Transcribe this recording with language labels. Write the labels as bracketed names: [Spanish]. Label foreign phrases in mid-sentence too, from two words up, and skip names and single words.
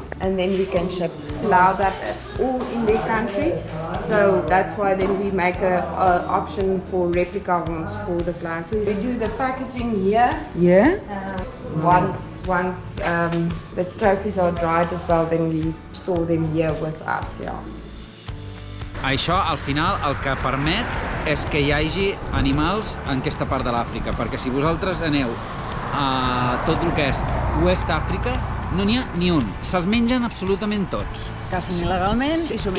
[English] And then we can ship, allow that all in their country. So that's why then we make an option for replica ones for the clients. So we do the packaging here. Once the trophies are dried as well, then we store them here with us. [Catalan] Això, al final, el que permet és que hi hagi animals en aquesta part de l'Àfrica, perquè si vosaltres aneu a tot el que és West Àfrica, no n'hi ha ni un. Se'ls mengen absolutament tots. Cacen il·legalment i s'ho mengen